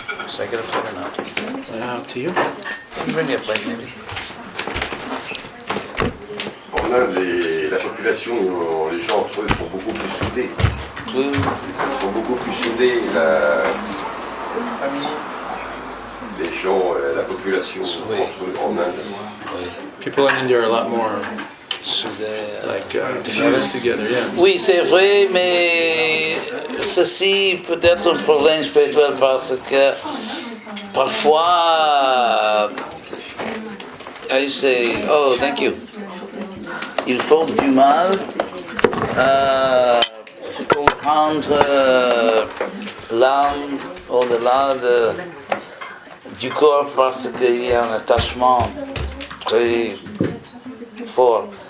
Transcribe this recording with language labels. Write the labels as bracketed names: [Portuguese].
[English] Should I get a plate or not? Up to you. Bring me a plate, maybe. [French] En Inde, la population, les gens entre eux sont beaucoup plus soudés. Ils sont beaucoup plus soudés. Les gens, la population entre eux en Inde. [English] People in India are a lot more fused together, yeah. [French] Oui, c'est vrai, mais ceci peut être un problème spirituel parce que parfois, [English] I say, oh, thank you. [French] Ils font du mal à comprendre l'âme au-delà du corps parce qu'il y a un attachement très fort.